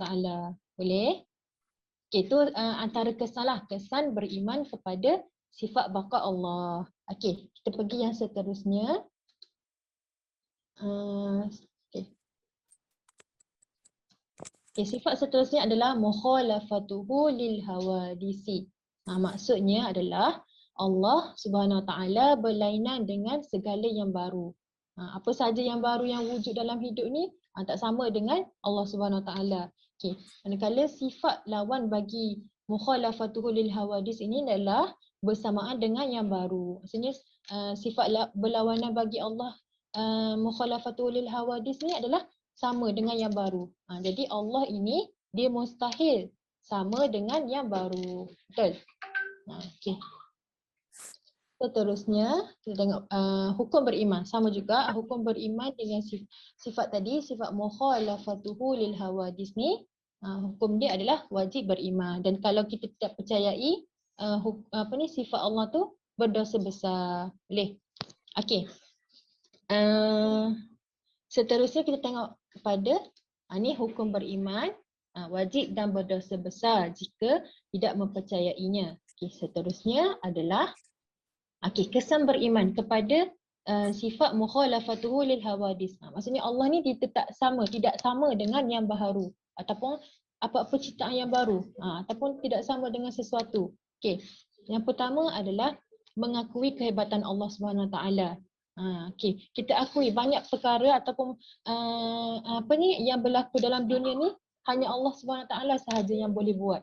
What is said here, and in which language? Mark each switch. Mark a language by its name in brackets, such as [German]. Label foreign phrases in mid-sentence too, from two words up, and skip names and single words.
[Malay] Boleh? Okay, itu antara kesan beriman kepada sifat baqa Allah. Okay, kita pergi yang seterusnya. Okay, sifat seterusnya adalah [Arabic] مخالفته للحوادث. [Malay] Maksudnya adalah Allah [Arabic] سبحانه وتعالى [Malay] berlainan dengan segala yang baru. Apa saja yang baru yang wujud dalam hidup ni tak sama dengan Allah [Arabic] سبحانه وتعالى. [Malay] Okey, manakala sifat lawan bagi [Arabic] مخالفته للحوادث [Malay] ini adalah bersamaan dengan yang baru. Maksudnya sifat berlawanan bagi Allah [Arabic] مخالفته للحوادث [Malay] ni adalah sama dengan yang baru. Jadi Allah ini dia mustahil sama dengan yang baru. Betul? Okey. Seterusnya kita tengok hukum beriman, sama juga hukum beriman dengan sifat tadi, sifat [Arabic] مخالفته للحوادث [Malay] ni, hukum dia adalah wajib beriman. Dan kalau kita tidak percayai sifat Allah tu, berdosa besar. Boleh? Okey. Seterusnya kita tengok kepada ni hukum beriman wajib dan berdosa besar jika tidak mempercayainya. Okey, seterusnya adalah kesan beriman kepada sifat [Arabic] مخالفته للحوادث. [Malay] Maksudnya Allah ni dia tidak sama dengan yang baharu ataupun apa-apa ciptaan yang baru ataupun tidak sama dengan sesuatu. Okey. Yang pertama adalah mengakui kehebatan Allah [Arabic] سبحانه وتعالى. [Malay] Okey, kita akui banyak perkara ataupun yang berlaku dalam dunia ni hanya Allah [Arabic] سبحانه وتعالى [Malay] sahaja yang boleh buat.